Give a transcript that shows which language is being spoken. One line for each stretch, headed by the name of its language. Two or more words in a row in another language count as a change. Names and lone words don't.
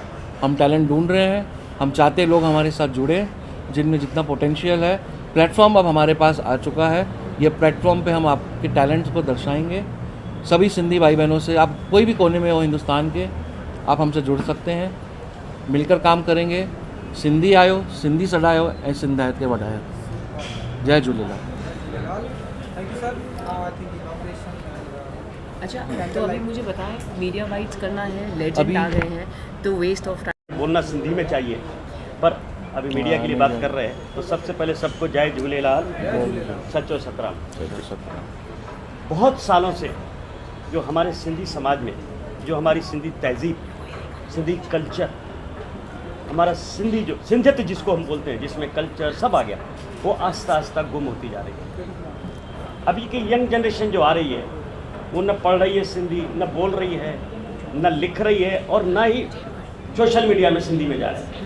Hindi: हम टैलेंट ढूंढ रहे हैं, हम चाहते लोग हमारे साथ जुड़े जिनमें जितना पोटेंशियल है। प्लेटफॉर्म अब हमारे पास आ चुका है, ये प्लेटफॉर्म पे हम आपके टैलेंट्स को दर्शाएंगे। सभी सिंधी भाई बहनों से, आप कोई भी कोने में हो हिंदुस्तान के, आप हमसे जुड़ सकते हैं, मिलकर काम करेंगे।
Sindhi: सिंधी आयो, सिंधी सॾायो ऐं सिंधियत खे वधायो। जय झूलेलाल।
English: Thank you sir. I think inauguration.
Hindi: अच्छा, तो अभी मुझे बताएं,
English: media bytes
Hindi: करना है, लेजेंड अभी- आ गए हैं, तो
English: waste of time.
Hindi: बोलना सिंधी में चाहिए, पर अभी मीडिया के लिए बात कर रहे हैं तो सबसे पहले सबको
Sindhi: जय झूलेलाल, सचो सतराम।
Hindi: बहुत सालों से जो हमारे सिंधी समाज में, जो हमारी सिंधी तहजीब, सिंधी कल्चर, हमारा सिंधी जो सिंधियत जिसको हम बोलते हैं, जिसमें कल्चर सब आ गया, वो आस्ता आस्ता गुम होती जा रही है। अभी की
English: young generation
Hindi: जो आ रही है वो न पढ़ रही है सिंधी, न बोल रही है, न लिख रही है, और न ही
English: social media
Hindi: में सिंधी में जा रहे हैं।